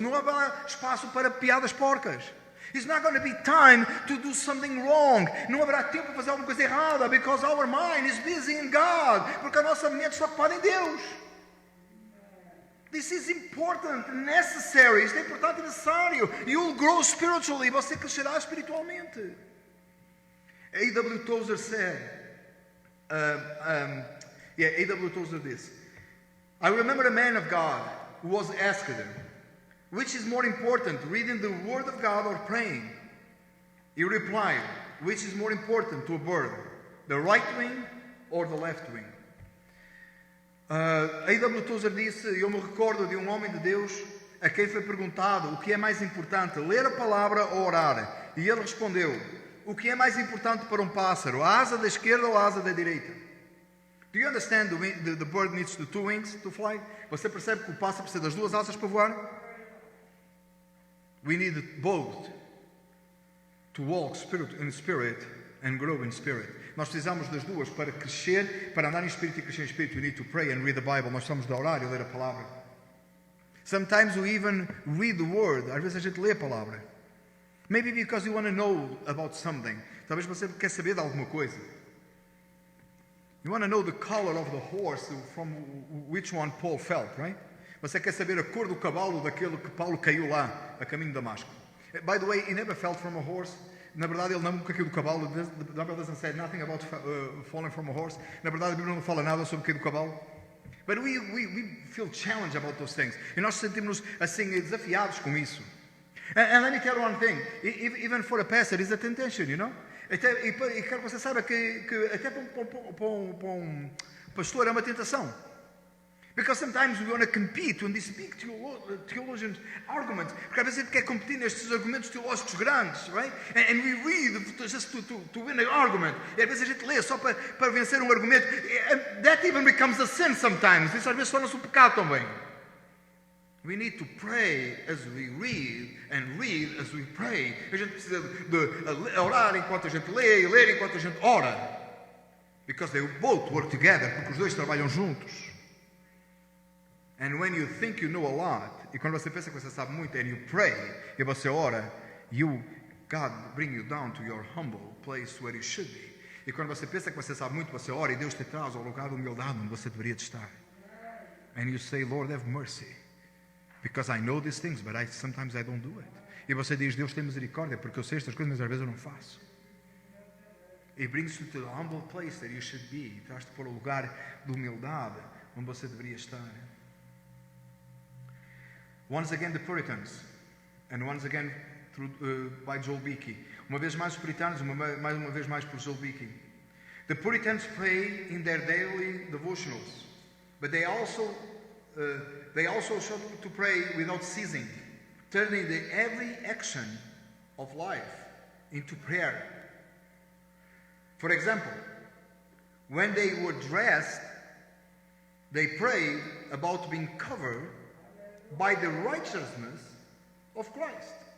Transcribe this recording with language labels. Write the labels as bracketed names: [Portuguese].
[Portuguese] Não haverá espaço para piadas porcas. [English] It's not going to be time to do something wrong. [Portuguese] Não haverá tempo para fazer alguma coisa errada, [English] because our mind is busy in God. [Portuguese] Porque a nossa mente está ocupada em Deus. [English] This is important, necessary. [Portuguese] Isto é importante e necessário. [English] You'll grow spiritually. [Portuguese] Você crescerá espiritualmente. [English] A.W. Tozer said, A.W. Tozer this. I remember a man of God who was asked him, which is more important, reading the Word of God or praying? He replied, which is more important to a bird, the right wing or the left wing? A.W. [Portuguese] Tozer disse, eu me recordo de um homem de Deus a quem foi perguntado o que é mais importante, ler a palavra ou orar? E ele respondeu, o que é mais importante para um pássaro, a asa da esquerda ou a asa da direita? [English] Do you understand the bird needs the two wings to fly? [Portuguese] Você percebe que o pássaro precisa das duas asas para voar? [English] We need both to walk in spirit and grow in spirit. [Portuguese] Nós precisamos das duas para crescer, para andar em espírito e crescer em espírito. [English] We need to pray and read the Bible. [Portuguese] Nós precisamos de orar e ler a palavra. [English] Sometimes we even read the word. [Portuguese] Às vezes a gente lê a palavra. [English] Maybe because you want to know about something. [Portuguese] Talvez você quer saber de alguma coisa. [English] You want to know the color of the horse from which one Paul fell, right? [Portuguese] Você quer saber a cor do cavalo daquele que Paulo caiu lá, a caminho de Damasco. [English] By the way, he never fell from a horse. [Portuguese] Na verdade, ele nunca caiu do cavalo. [English] The Bible doesn't say nothing about falling from a horse. [Portuguese] Na verdade, a Bíblia não fala nada sobre cair do cavalo. [English] But we feel challenged about those things. [Portuguese] E nós sentimos assim desafiados com isso. [English] And let me tell you one thing, even for a pastor, it's a temptation, you know? [Portuguese] E quero que você saiba que até para um pastor é uma tentação. [English] Because sometimes we want to compete when these big theologians arguments. [Portuguese] Porque às vezes a gente quer competir nestes argumentos teológicos grandes, right? [English] And we read just to win an argument. [Portuguese] E às vezes a gente lê só para vencer um argumento. [English] And that even becomes a sin sometimes. [Portuguese] Isso às vezes torna-se um pecado também. [English] We need to pray as we read and read as we pray. [Portuguese] A gente precisa de orar enquanto a gente lê e ler enquanto a gente ora. [English] Because they both work together, [Portuguese] porque os dois trabalham juntos. [English] And when you think you know a lot, [Portuguese] e quando você pensa que você sabe muito, [English] and you pray, [Portuguese] e você ora, [English] God bring you down to your humble place where you should be. [Portuguese] E quando você pensa que você sabe muito, você ora e Deus te traz ao lugar de humildade onde você deveria estar. [English] And you say, Lord, have mercy. Because I know these things, but sometimes I don't do it. [Portuguese] E você diz, Deus tem misericórdia, porque eu sei estas coisas, mas às vezes eu não faço. [English] It brings you to the humble place that you should be. [Portuguese] Traz-te para o lugar de humildade onde você deveria estar. [English] Once again, the Puritans. And once again, by Joel Beeke. [Portuguese] Uma vez mais os puritanos, mais uma vez mais por Joel Beeke. [English] The Puritans pray in their daily devotionals, but they also show to pray without ceasing, turning every action of life into prayer. For example, when they were dressed, they prayed about being covered by the righteousness of Christ.